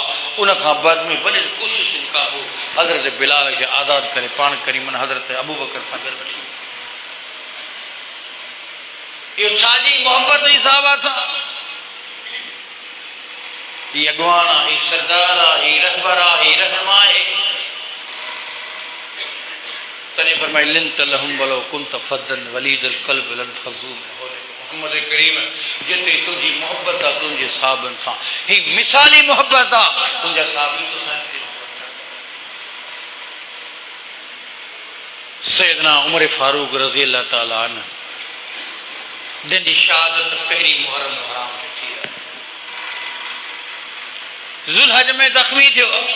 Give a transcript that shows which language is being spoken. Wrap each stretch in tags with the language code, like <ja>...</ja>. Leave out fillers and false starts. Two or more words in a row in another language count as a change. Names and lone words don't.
<sd>उन खां बाद में वॾनि कोशिशुनि खां पोइ हज़रत बिलाल खे आज़ादु करे पाण करीमन हज़रत अबू बकर सां गॾु वठी। इहो छाजी मोहबत जी साहबा सां? ही अॻवान आहे, ही सरदार आहे, ही रहबर आहे, ही रहनुमा आहे। तॾहिं फरमाए</sd> <ar>لنت لهم ولو كنت فظا غليظ القلب لانفضوا من حولك.</ar> <sd>मोहम्मद करीम जेतिरी तुंहिंजी मोहबत आहे तुंहिंजे साहबनि सां, ही मिसाली मोहबत आहे तुंहिंजा साहबी तोसां। सैयदना उमर फारूक</sd> <ar>رضي الله تعالى عنه</ar> <sd>जंहिंजी शहादत पहिरीं मुहर्रम हराम में थी आहे, ज़ुल्हज में ज़ख़्मी थियो।</sd>